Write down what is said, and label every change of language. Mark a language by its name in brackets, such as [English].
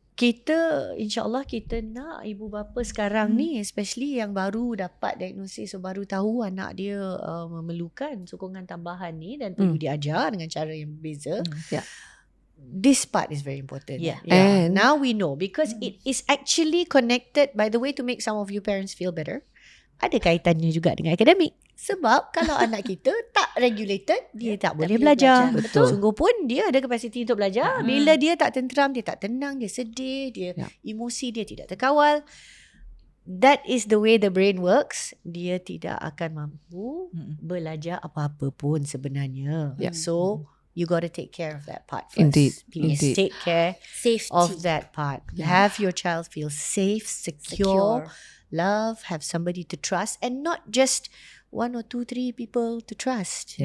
[Malay] Kita insyaAllah kita nak ibu bapa sekarang ni, [English] especially [Malay] yang baru dapat diagnosis, so baru tahu anak dia memerlukan sokongan tambahan ni dan perlu diajar dengan cara yang berbeza. [English] Yeah. This part is very important. Yeah. And- now we know because it is actually connected, by the way, to make some of you parents feel better. [Malay] Ada kaitannya juga dengan akademik. Sebab kalau anak kita tak [English] regulated, [Malay] dia tak boleh belajar. Betul. Sungguh pun dia ada kapasiti untuk belajar. Bila dia tak tenteram, dia tak tenang, dia sedih, dia Ya. emosi dia tidak terkawal. [English] That is the way the brain works. [Malay] Dia tidak akan mampu belajar apa-apa pun sebenarnya. Ya. [English] So you got to take care of that part first. Indeed, Please indeed. take care Safety. of that part. Have your child feel safe, secure, love, have somebody to trust, and not just 1 or 2, 3 people to trust.